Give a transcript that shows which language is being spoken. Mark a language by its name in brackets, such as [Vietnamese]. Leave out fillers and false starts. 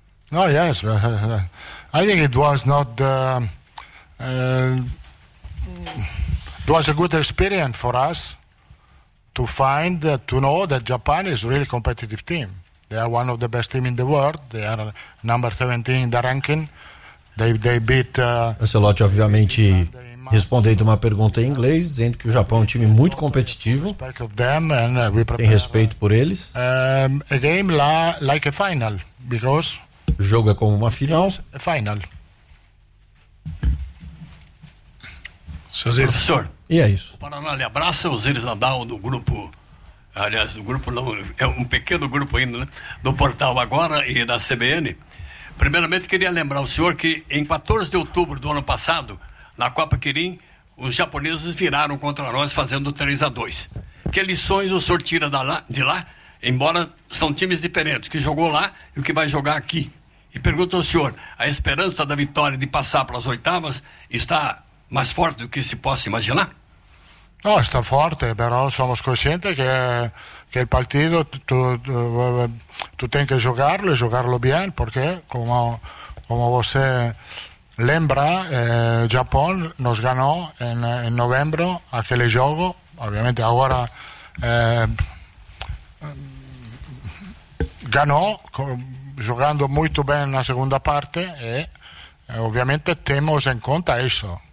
[English] No, oh, yes. I think it was not... it was a good experience for us to find, to know that Japan is a really competitive team. They are one of the best teams in the world. They are number 17 in the ranking. They beat... [Portuguese] Ancelotti, obviamente, respondendo uma pergunta em inglês, dizendo que o Japão é um time muito competitivo, tem respeito por eles. [English] A game like a final, because... [Portuguese] O jogo é como uma final. A final. Professor. E é isso. O Paraná lhe abraça, o Osiris Nadal do grupo... Aliás, o grupo não, é um pequeno grupo ainda, né? Do Portal Agora e da CBN. Primeiramente, queria lembrar o senhor que em 14 de outubro do ano passado, na Copa Kirin, os japoneses viraram contra nós fazendo 3-2. Que lições o senhor tira de lá, embora são times diferentes, que jogou lá e o que vai jogar aqui? E pergunto ao senhor, a esperança da vitória de passar para as oitavas está mais forte do que se possa imaginar? [Spanish] No, está fuerte, pero somos conscientes que el partido tú tienes que jugarlo y jugarlo bien, porque como usted lembra, Japón nos ganó en noviembre aquel juego, obviamente ahora ganó jugando muy bien en la segunda parte y obviamente tenemos en cuenta eso.